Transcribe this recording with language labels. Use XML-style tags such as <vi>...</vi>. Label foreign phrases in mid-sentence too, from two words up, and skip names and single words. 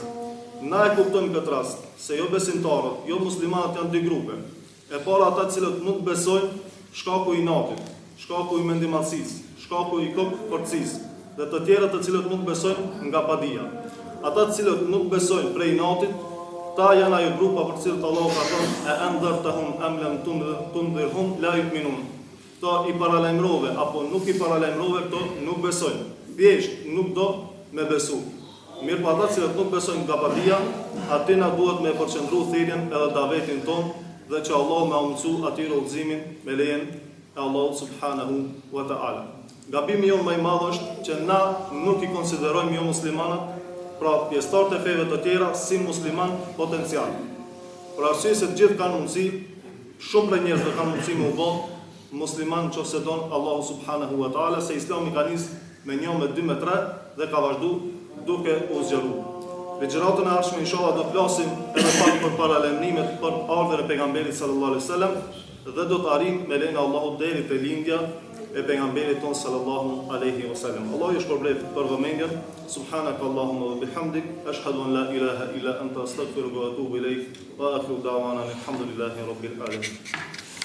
<sq>Na e kuptojmë këtë rast se jo besimtarët, jo muslimanët janë 2 grupe. E para ata të cilët nuk besojnë shkaku i inatit, shkaku i mendimasisë, shkaku i kokëforcisë, dhe të tjerët të cilët nuk besojnë nga padia. Ata të cilët nuk besojnë prej inatit, ta janë ajo grupa për cilët Allahu ka thënë:</sq> <ar>"أأنذرتهم أم لم تنذرهم لا يؤمنون."</ar> <sq>Këto i paralajmërove apo nuk i paralajmërove, këto nuk besojnë. Thjesht nuk do me besu. Mirë pa ata të cilët nuk besojnë nga padia, atina duhet me përqendru thirrjen edhe davetin ton dhe që Allah me mësu atyre udhëzimin me lejen e Allahut</sq> <ar>سبحانه وتعالى.</ar> <sq>Gabimi jonë më i madh është që na nuk i konsiderojmë jo muslimanët, pra pjesëtarët e feve të tjera, si musliman potencial. Për arsye se të gjithë kanë mundësi, shumë prej njerëzve kanë mundësi me u bë musliman nëse don Allahu</sq> <ar>سبحانه وتعالى,</ar> <sq>se Islami ka nisë me 1, me 2, me 3 dhe ka vazhdu duke u zgjeruar. Në gjëratën e ardhshme inshallah do të flasim edhe pak për paralajmërimet për ardhmen e pejgamberit</sq> <ar>صلى الله عليه وسلم</ar> <sq>dhe do të arrijmë me lejen e Allahut deri te lindja e pejgamberit ton</sq> <ar>صلى الله عليه وسلم.</ar> <sq>Allahu ju shpërblet për vëmendjen.</sq> <ar>سبحانك اللهم وبحمدك أشهد أن لا إله إلا أنت أستغفرك وأتوب إليك وآخر دعوانا الحمد لله رب العالمين.</ar>